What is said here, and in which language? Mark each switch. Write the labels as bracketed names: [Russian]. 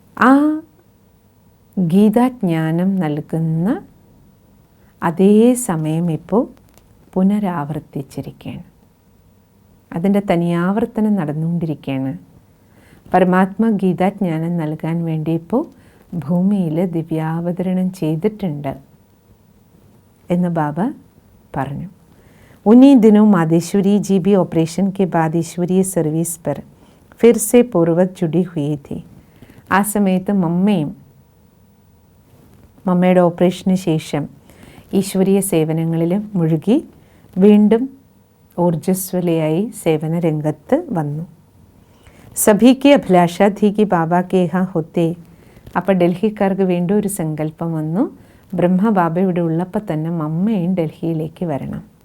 [Malayalam] ആ ഗീതാജ്ഞാനം നൽകുന്ന അതേ സമയം ഇപ്പോൾ പുനരാവർത്തിച്ചിരിക്കുകയാണ്. അതിൻ്റെ തനിയാവർത്തനം നടന്നുകൊണ്ടിരിക്കുകയാണ്. പരമാത്മ ഗീതാജ്ഞാനം നൽകാൻ വേണ്ടി ഇപ്പോൾ ഭൂമിയിൽ ദിവ്യാവതരണം ചെയ്തിട്ടുണ്ട് എന്ന് ബാബ പറഞ്ഞു. [Hindi] उन्हीं दिनों मादेश्वरी जी भी ऑपरेशन के बाद ईश्वरीय सर्विस पर फिर से पूर्ववत जुड़ी हुई थी. [Malayalam] ആ സമയത്ത് മമ്മയുടെ ഓപ്പറേഷന് ശേഷം ഈശ്വരീയ സേവനങ്ങളിൽ മുഴുകി വീണ്ടും ഊർജ്ജസ്വലയായി സേവന രംഗത്ത് വന്നു. [Hindi] സഭിക്ക് അഭിലാഷ ധി കി ബാബ കെ യഹാ ഹോത്തെ. [Malayalam] അപ്പോൾ ഡൽഹിക്കാർക്ക് വീണ്ടും ഒരു സങ്കല്പം വന്നു, ബ്രഹ്മബാബ ഇവിടെ ഉള്ളപ്പോൾ തന്നെ മമ്മയും ഡൽഹിയിലേക്ക് വരണം.